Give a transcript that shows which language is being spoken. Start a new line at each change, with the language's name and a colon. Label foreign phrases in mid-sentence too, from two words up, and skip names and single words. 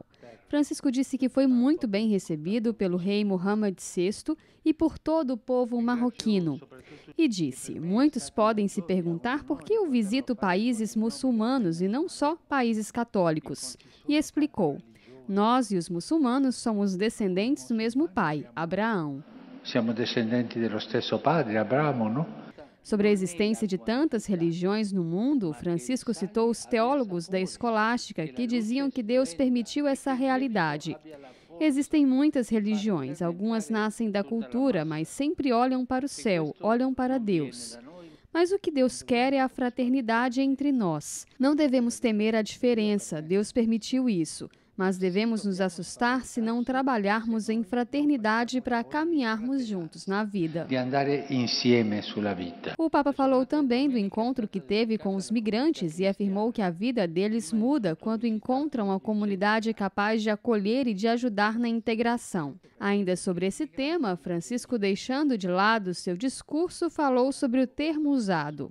Portuguese: Francisco disse que foi muito bem recebido pelo rei Mohammed VI e por todo o povo marroquino. E disse, muitos podem se perguntar por que eu visito países muçulmanos e não só países católicos. E explicou, nós e os muçulmanos somos descendentes do mesmo pai, Abraão.
Italian: Siamo descendenti dello stesso padre, Abramo,
Portuguese: não? Sobre a existência de tantas religiões no mundo, Francisco citou os teólogos da escolástica que diziam que Deus permitiu essa realidade. Existem muitas religiões, algumas nascem da cultura, mas sempre olham para o céu, olham para Deus. Mas o que Deus quer é a fraternidade entre nós. Não devemos temer a diferença, Deus permitiu isso. Mas devemos nos assustar se não trabalharmos em fraternidade para caminharmos juntos na vida.
Italian: De andare insieme sulla vita.
Portuguese: O Papa falou também do encontro que teve com os migrantes e afirmou que a vida deles muda quando encontram a comunidade capaz de acolher e de ajudar na integração. Ainda sobre esse tema, Francisco, deixando de lado seu discurso, falou sobre o termo usado.